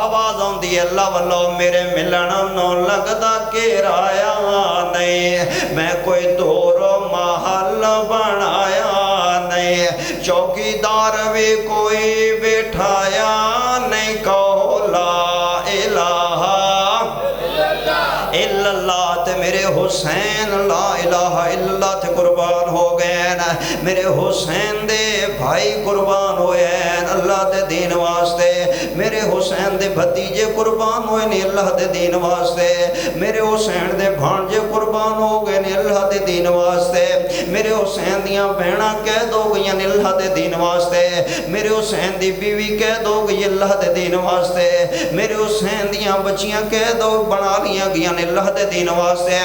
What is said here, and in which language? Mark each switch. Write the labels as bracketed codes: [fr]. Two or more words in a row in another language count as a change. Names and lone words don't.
[pa] ਆਵਾਜ਼ ਆਉਂਦੀ ਹੈ ਅੱਲਾਹ ਵੱਲੋਂ, ਮੇਰੇ ਮਿਲਣ ਨੂੰ ਲੱਗਦਾ ਕਿਰਾਇਆ ਨਹੀਂ, ਮੈਂ ਕੋਈ ਦੂਰ ਮਹਿਲ ਬਣਾਇਆ ਨਹੀਂ, ਚੌਕੀਦਾਰ ਵੀ ਕੋਈ ਬਿਠਾਇਆ ਨਹੀਂ, ਕਹੋ [ar] لا إله إلا الله. [pa] ਤੇ ਮੇਰੇ ਹੁਸੈਨ [ar] لا إله إلا الله [pa] ਤੇ ਕੁਰਬਾਨ ਹੋ ਗਏ ਨ, ਮੇਰੇ ਹੁਸੈਨ ਦੇ ਭਾਈ ਕੁਰਬਾਨ ਹੋਏ ਹੈਂ ਅੱਲਾਹ ਦੇ ਦੀਨ ਵਾਸਤੇ, ਮੇਰੇ ਹੁਸੈਨ ਦੇ ਭਤੀਜੇ ਕੁਰਬਾਨ ਹੋਏ ਨੇ ਅੱਲਾਹ ਦੇ ਦੀਨ ਵਾਸਤੇ, ਮੇਰੇ ਹੁਸੈਨ ਦੇ ਭਾਣਜੇ ਕੁਰਬਾਨ ਹੋ ਗਏ ਨੇ ਅੱਲਾਹ ਦੇ ਦੀਨ ਵਾਸਤੇ, ਮੇਰੇ ਹੁਸੈਨ ਦੀਆਂ ਭੈਣਾਂ ਕੈਦ ਹੋ ਗਈਆਂ ਨੇ ਅੱਲਾਹ ਦੇ ਦੀਨ ਵਾਸਤੇ, ਮੇਰੇ ਹੁਸੈਨ ਦੀ ਬੀਵੀ ਕੈਦ ਹੋ ਗਈ ਅੱਲਾਹ ਦੇ ਦੀਨ ਵਾਸਤੇ, ਮੇਰੇ ਹੁਸੈਨ ਦੀਆਂ ਬੱਚੀਆਂ ਕੈਦ ਹੋ ਬਣਾ ਲਈਆਂ ਗਈਆਂ ਨੇ ਅੱਲਾਹ ਦੇ ਦੀਨ ਵਾਸਤੇ।